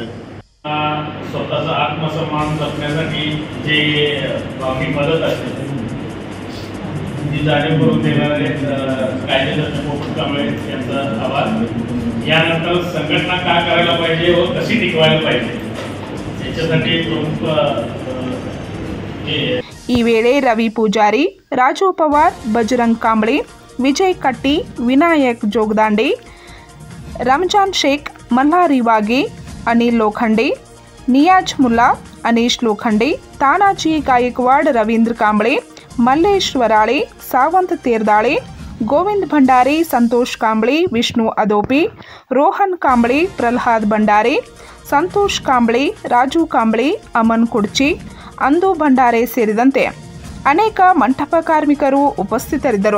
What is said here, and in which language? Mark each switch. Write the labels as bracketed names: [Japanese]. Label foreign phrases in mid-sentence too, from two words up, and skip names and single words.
[Marathi] स्वतःचा आत्मसन्मान जपण्यासाठी जे बाकी मदत असते ती जाणीव करून देणारे कायदेतज्ञ पोपट कांबळे यांचा आभार. यानंतर संघटना काय करायला पाहिजे व कशी टिकवायला पाहिजे याच्यासाठी प्रमुख [Kannada] ಈ ವೇಳೆ ರವಿ ಪೂಜಾರಿ, ರಾಜು ಪವಾರ್, ಬಜರಂಗ್ ಕಾಂಬ್ಳೆ, ವಿಜಯ್ ಕಟ್ಟಿ, ವಿನಾಯಕ್ ಜೋಗದಾಂಡೆ, ರಂಜಾನ್ ಶೇಖ್, ಮಲ್ಹಾರಿ ವಾಗೆ, ಅನಿಲ್ ಲೋಖಂಡೆ, ನಿಯಾಜ್ ಮುಲ್ಲಾ, ಅನೀಶ್ ಲೋಖಂಡೆ, ತಾನಾಜಿ ಗಾಯಕ್ವಾಡ್, ರವೀಂದ್ರ ಕಾಂಬ್ಳೆ, ಮಲ್ಲೇಶ್ ವರಾಳೆ, ಸಾವಂತ್ ತೇರ್ದಾಳೆ, ಗೋವಿಂದ್ ಭಂಡಾರೆ, ಸಂತೋಷ್ ಕಾಂಬ್ಳೆ, ವಿಷ್ಣು ಅದೋಪಿ, ರೋಹನ್ ಕಾಂಬ್ಳೆ, ಪ್ರಹ್ಲಾದ್ ಭಂಡಾರೆ, ಸಂತೋಷ್ ಕಾಂಬ್ಳೆ, ರಾಜು ಕಾಂಬ್ಳೆ, ಅಮನ್ ಕುಡ್ಚಿ, ಅಂದು ಭಂಡಾರೆ ಸೇರಿದಂತೆ ಅನೇಕ ಮಂಟಪ ಕಾರ್ಮಿಕರು ಉಪಸ್ಥಿತರಿದ್ದರು.